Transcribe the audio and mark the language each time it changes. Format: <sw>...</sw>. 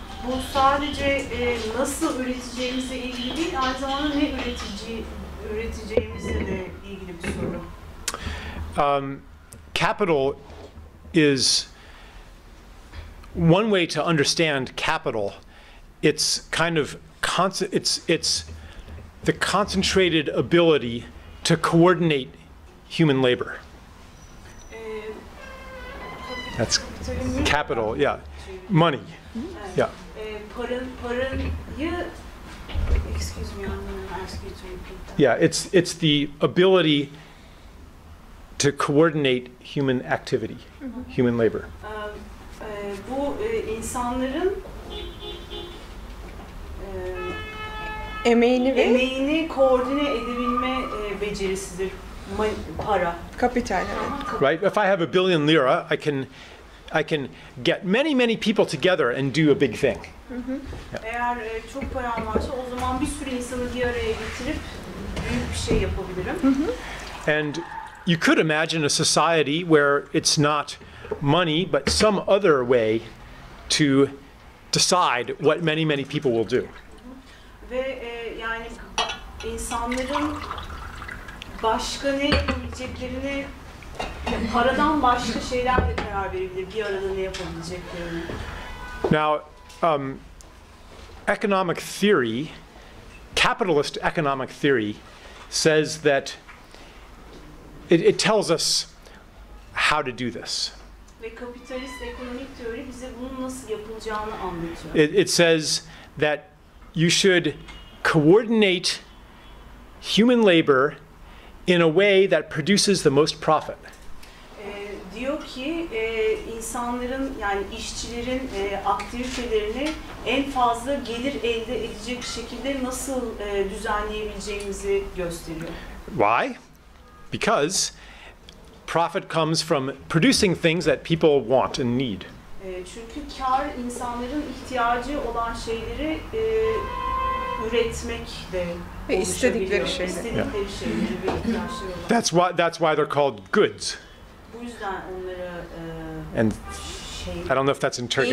<tr>Bu sadece nasıl üreteceğimizle ilgili değil, aynı zamanda ne üreteceğimizle de ilgili bir soru.</tr> <en>Capital is one way to understand capital. It's kind of it's the concentrated ability to coordinate human labor. That's capital, yeah. Money, yeah.</en> <tr>Parayı,</tr> <en>excuse me, I'm going to ask you to repeat that. Yeah, it's the ability to coordinate human activity, human labor.</en> <tr>Bu insanların emeğini koordine edebilme becerisidir. Para. Kapital, evet.</tr> <en>Right? If I have a billion lira, I can get many people together and do a big thing.</en> <tr>Eğer çok param varsa o zaman bir sürü insanı bir araya getirip büyük bir şey yapabilirim.</tr> <en>And you could imagine a society where it's not money, but some other way to decide what many people will do.</en> <tr>Ve yani insanların başka ne yapabileceklerini, paradan başka şeylerle karar verebilir, bir arada ne yapabileceklerini.</tr> <en>Now, economic theory, capitalist economic theory, says that it tells us how to do this.</en> <tr>Ve kapitalist ekonomik teori bize bunun nasıl yapılacağını anlatıyor.</tr> <en>It says that you should coordinate human labor in a way that produces the most profit.</en> <tr>Diyor ki insanların, yani işçilerin aktivitelerini en fazla gelir elde edecek şekilde nasıl düzenleyebileceğimizi gösteriyor.</tr> <en>Why? Because profit comes from producing things that people want and need.</en> <tr>Çünkü kar insanların ihtiyacı olan şeyleri üretmekle ve istedikleri şeyleri. İstedikleri şeyleri ve ihtiyaçları olan.</tr> <en>That's why they're called goods.</en> <tr>Bu yüzden onlara</tr> <en>And I don't know if that's in Turkish.</en>